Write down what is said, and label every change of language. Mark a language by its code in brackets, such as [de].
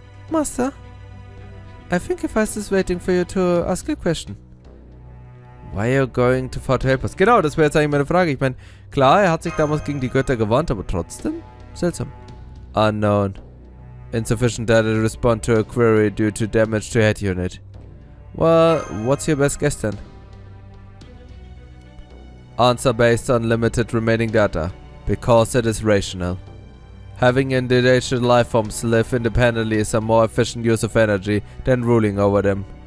[en] Master, I think Hephaistos is waiting for you to ask a question. Why are you going to fight to help us? [de] Genau, das wäre jetzt eigentlich meine Frage. Ich meine, klar, er hat sich damals gegen die Götter gewarnt, aber trotzdem seltsam. [en] Unknown. Insufficient data to respond to a query due to damage to head unit. Well, what's your best guess then? Answer based on limited remaining data. Because it is rational. Having individual life forms live independently is a more efficient use of energy than ruling over them.